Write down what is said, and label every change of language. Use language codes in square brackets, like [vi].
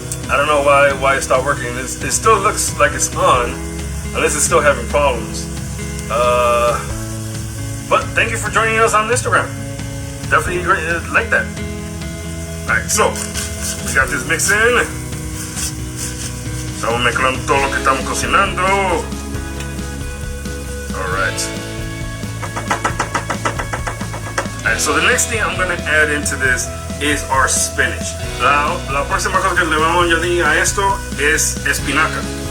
[en] I don't know why it stopped working. It still looks like it's on, unless it's still having problems. But thank you for joining us on Instagram. Definitely like that. Alright, so we got this mix in. [es] Estamos mezclando todo lo que estamos cocinando. [en] Alright. Alright, so the next thing I'm gonna add into this is our spinach. [es] La próxima cosa que le vamos a añadir a esto es espinaca.